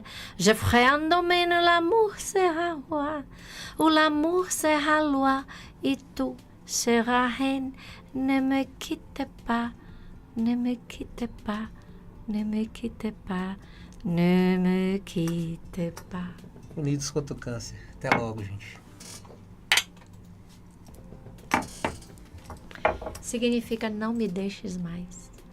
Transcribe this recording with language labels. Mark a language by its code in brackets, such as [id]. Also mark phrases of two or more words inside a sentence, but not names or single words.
[fr] Je ferai un domaine où l'amour sera roi, où l'amour sera loi et tout sera reine. Ne me quitte pas, ne me quitte pas, ne me quitte pas, ne me quitte pas. [pt] Unidos contra o câncer. Até logo, gente. Significa não me deixes mais.